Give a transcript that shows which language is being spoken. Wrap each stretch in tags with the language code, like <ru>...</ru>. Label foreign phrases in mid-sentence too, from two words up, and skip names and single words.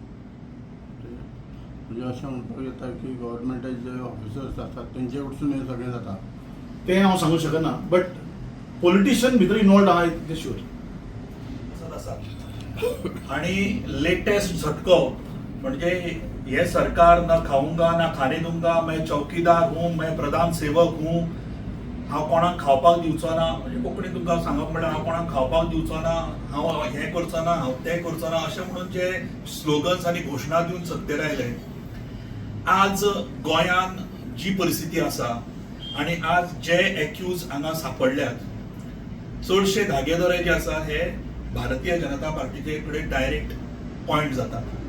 <kok>म्हणजे अशें म्हणपाक येता की गव्हर्मेंटाचे जे ऑफिसर्स आसात तेंचे कडसून हें सगळें जाता. तें हांव सांगूंक शकना,</kok> <en>but politician</en> <kok>भितर इनवॉल्ड आहा ते शुअर. आणि लेटेस्ट झटको म्हणजे हे सरकार</kok> <hi>ना खाऊंगा ना खाने दूंगा, मैं चौकीदार हूं, मैं प्रधान सेवक हूं,</hi> <kok>हांव कोणाक खावपाक दिवचो ना. म्हणजे कोंकणी तुमकां सांगप म्हळ्यार हांव कोणाक खावपाक दिवचो ना, हांव हें करचो ना, हांव तें करचो ना, अशें म्हणून जे स्लोगन्स आनी घोशणा दिवन सत्तेर आयले. आज गोंयान जी परिस्थिती आसा आनी आज जे एक्यूज हांगा सांपडल्यात, चडशे धागेदोरे जे आसा हे भारतीय जनता पार्टीचे कडेन</kok> <en>direct point</en> <kok>जातात.</kok>